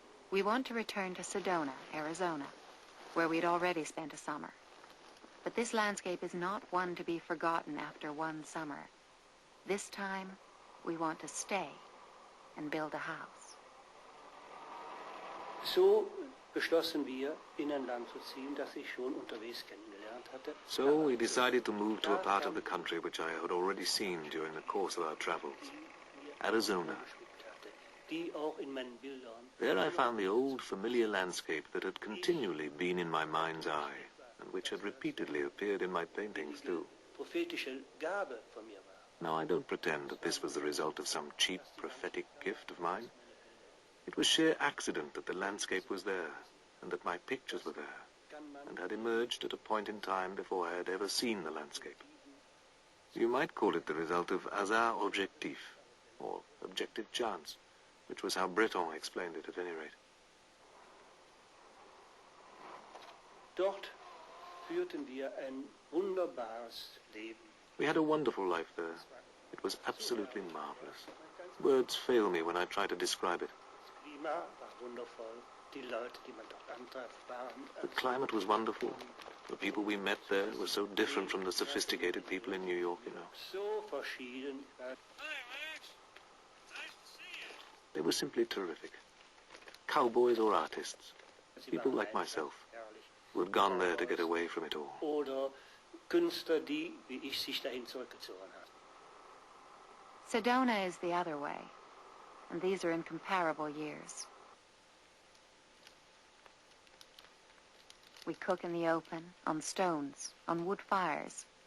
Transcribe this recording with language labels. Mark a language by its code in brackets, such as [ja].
[en] We want to return to Sedona, Arizona, where we'd already spent a summer. But this landscape is not one to be forgotten after one summer. This time, we want to stay and build a house. [de] So beschlossen wir, in ein Land zu ziehen, das ich schon unterwegs kennengelernt hatte. [en] So we decided to move to a part of the country which I had already seen during the course of our travels, Arizona. [de] Die auch in meinen Bildern. [en] There I found the old familiar landscape that had continually been in my mind's eye, and which had repeatedly appeared in my paintings too. [de] Prophetische Gabe von mir war. [en] Now I don't pretend that this was the result of some cheap prophetic gift of mine. It was sheer accident that the landscape was there, and that my pictures were there, and had emerged at a point in time before I had ever seen the landscape. You might call it the result of hasard objectif, or objective chance, which was how Breton explained it at any rate. [de] Dort führten wir ein wunderbares Leben. [en] We had a wonderful life there. It was absolutely marvelous. Words fail me when I try to describe it. [de] Das Klima war wundervoll. Die Leute, die man dort antraf, waren. [en] The climate was wonderful. The people we met there were so different from the sophisticated people in New York, you know. [de] So verschieden. [en] They were simply terrific. Cowboys or artists. People like myself, who had gone there to get away from it all. [de] Oder Künstler, die, wie ich, sich dahin zurückgezogen haben. [en] Sedona is the other way, and these are incomparable years. We cook in the open, on stones, on wood fires.